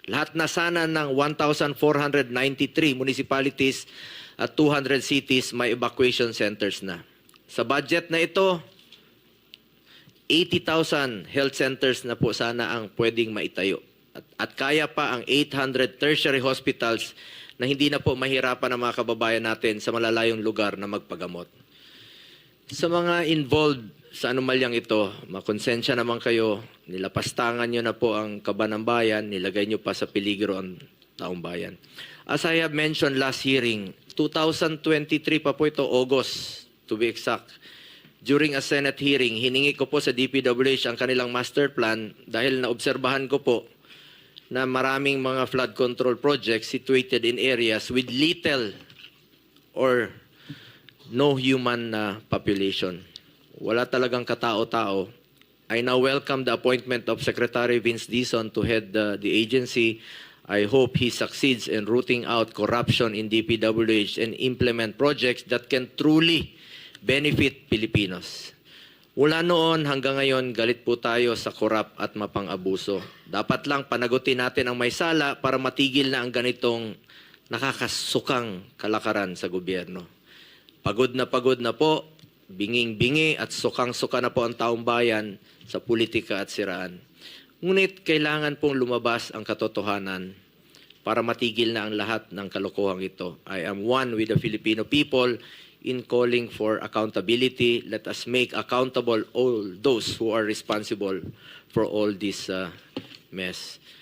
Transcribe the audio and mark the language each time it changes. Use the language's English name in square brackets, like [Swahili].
[Filipino] Lahat na sana ng 1,493 municipalities at 200 cities may evacuation centers na. Sa budget na ito, 80,000 health centers na po sana ang pwedeng maitayo. At kaya pa ang 800 tertiary hospitals na hindi na po mahirapan ang mga kababayan natin sa malalayong lugar na magpagamot. Sa mga involved sa anomalyang ito, makonsensya naman kayo, nilapastangan nyo na po ang kaban ng bayan, nilagay nyo pa sa peligro ang taong bayan. [English] As I have mentioned last hearing, 2023 [Filipino] pa po ito, [English] August to be exact. During a Senate hearing, [Filipino] hiningi ko po sa DPWH ang kanilang master plan dahil naobserbahan ko po na maraming mga [English] flood control projects situated in areas with little or no human population. [Filipino] Wala talagang katao-tao. [English] I now welcome the appointment of Secretary Vince Dizon to head the agency. I hope he succeeds in rooting out corruption in DPWH and implement projects that can truly benefit Filipinos. [Filipino] Mula noon hanggang ngayon, galit po tayo sa korap at mapang-abuso. Dapat lang panagutin natin ang may sala para matigil na ang ganitong nakakasukang kalakaran sa gobyerno. Pagod na po, binging-bingi at sukang-suka na po ang taong bayan sa politika at siraan. Ngunit kailangan pong lumabas ang katotohanan para matigil na ang lahat ng kalokohang ito. [English] I am one with the Filipino people in calling for accountability. Let us make accountable all those who are responsible for all this mess.